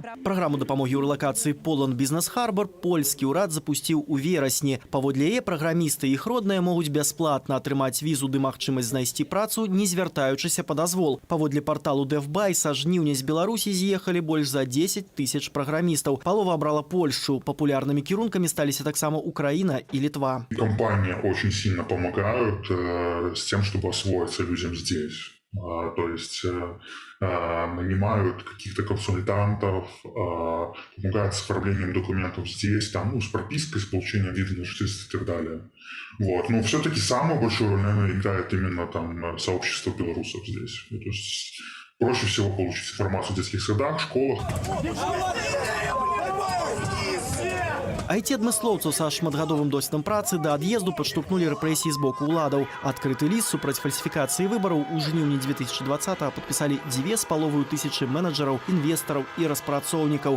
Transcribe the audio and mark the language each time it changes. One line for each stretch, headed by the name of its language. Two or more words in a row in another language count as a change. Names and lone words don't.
Belarusian: Праграму дапамогі ў рэлакацыі Poland Business Harbor польскі ўрад запусціў у верасні. Паводле яе праграмісты і іх родныя могуць бясплатна атрымаць візу ды магчымасць знайсці працу, не звяртаючыся па дазвол. Паводле парталу DevBuy са жніўня з Беларусі з'ехалі больш за 10 тысяч праграмістаў. Палова абрала Польшу. Популярнымі кірункамі сталіся таксама Украина и Литва.
Russian: Компании очень сильно помогают с тем, чтобы освоиться людям здесь. То есть нанимают каких-то консультантов, помогают с оформлением документов здесь, там, с пропиской, с получением вида на жительство и так далее. Вот. Но все-таки самую большую роль, наверное, играет именно там сообщество белорусов здесь. То есть проще всего получить информацию в детских садах, школах.
Belarusian: IT-адмыслоўцаў са шматгадовым досведам працы да ад'езду падштурхнулі рэпрэсіі з боку ўладаў. Адкрыты ліст супраць фальсіфікацыі выбараў у жніўні 2020-го падпісалі 2500 менеджераў, інвестараў і распрацоўнікаў.